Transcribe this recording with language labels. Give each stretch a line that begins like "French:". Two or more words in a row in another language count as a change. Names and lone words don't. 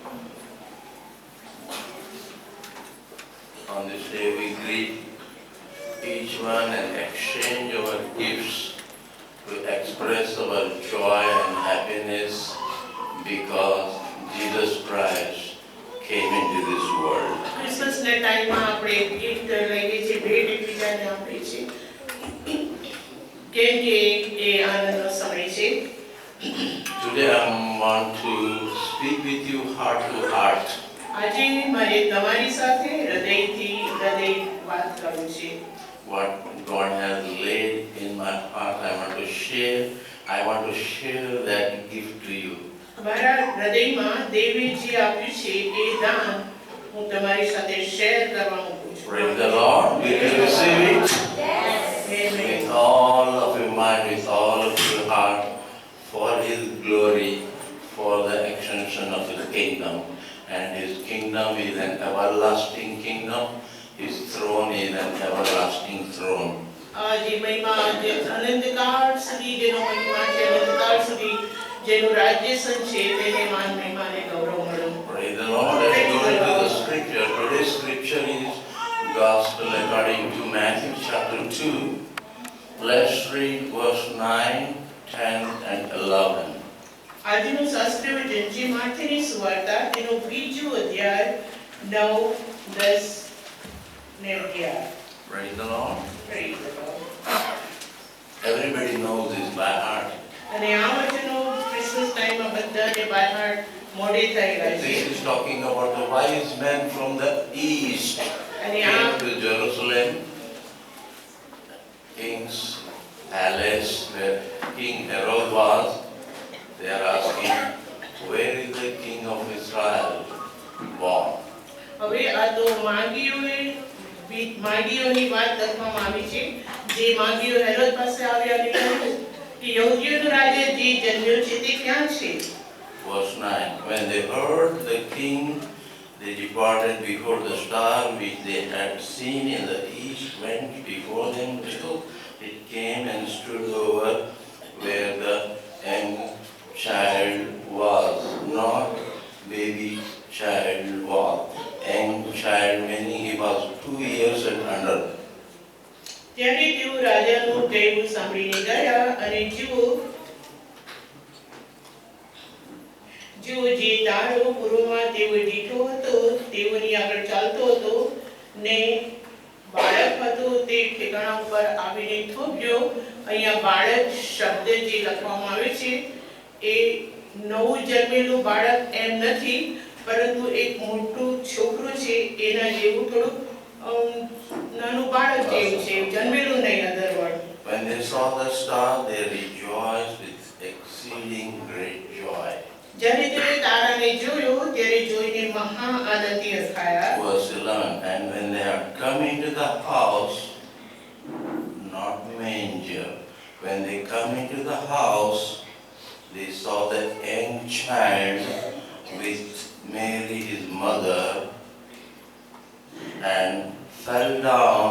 English: On this day we greet each one and exchange our gifts to express our joy and happiness because Jesus Christ came into this world.
Gujarati: ક્રિસમસ ના ટાઈમમાં આપણે ગિફ્ટ લઈએ છીએ, ભેટ એકબીજાને આપીએ છીએ, કેમ કે એ આનંદનો સમય છે.
English: Today I want to speak with you heart to heart.
Gujarati: આજે મારે તમારી સાથે હૃદયથી હૃદય વાત કરવું છે.
English: What God has laid in my heart, I want to share. I want to share that gift to you.
Gujarati: મારા હૃદયમાં દેવે જે આપ્યું છે એ દાન હું તમારી સાથે શેર કરવા માંગુ છું.
English: Praise the Lord. Will you receive it? Amen. With all of your mind, with all of your heart, for His glory, for the extension of His kingdom. And His kingdom is an everlasting kingdom. His throne is an everlasting throne.
Gujarati: જે મહિમા જે અનંતકાળ સુધી જેનો મહિમા છે, અનંતકાળ સુધી જેનું રાજ્યસન છે, તેને માન મહિમા અને ગૌરવ મળે.
English: Praise the Lord. Let's go into the scripture. Today's scripture is Gospel according to Matthew chapter 2. Let's read verse 9, 10 and 11.
Gujarati: આજનું શાસ્ત્ર વચન જે માથેની સુવાર્તા તેનો બીજો અધ્યાય 9, 10 ને 11.
English: Praise the Lord. Praise the Lord. Everybody knows this by heart.
Gujarati: અને આ વચનો ક્રિસમસ ટાઈમમાં બધાને
English: by heart
Gujarati: મોડે થયેલા છે.
English: This is talking about the wise men from the east
Gujarati: અને
English: came
Gujarati: આ
English: to Jerusalem, king's palace where King Herod was. They are asking, where is the king of Israel born?
Gujarati: હવે આ તો માગીઓની વાત કરવામાં આવી છે, જે માગીઓ હેરોદ પાસે આવ્યા અને કહ્યું કે યહૂદીઓનો રાજા જે જન્મ્યો છે તે ક્યાં છે?
English: Verse 9. When they heard the king, they departed before the star which they had seen in the east went before them till it came and stood over where the young child was, not baby child was. Young child meaning he was 2 years and under.
Gujarati: ત્યારે તેઓ રાજાનું કહેવું સાંભળીને ગયા અને જુઓ જે તારો પૂર્વમાં તેઓ દીઠો હતો તેઓની આગળ ચાલતો હતો ને બાળક હતો તે ઠેકાણા ઉપર આવીને થોભ્યો. અહીંયા બાળક શબ્દ જે લખવામાં આવે છે એ નવું જન્મેલું બાળક એમ નથી, પરંતુ એક મોટું છોકરો છે એના જેવું થોડું નાનું બાળક જેવું છે, જન્મેલું નહીં.
English: અધરવર્ડ When they saw the star, they rejoiced with exceeding great joy.
Gujarati: જ્યારે તેઓ તારાને જોયો ત્યારે જોઈને મહા આનંદથી હરખાયા.
English: Verse 11. And when they had come into the house, not manger, when they come into the house, they saw the young child with Mary his mother, and fell down.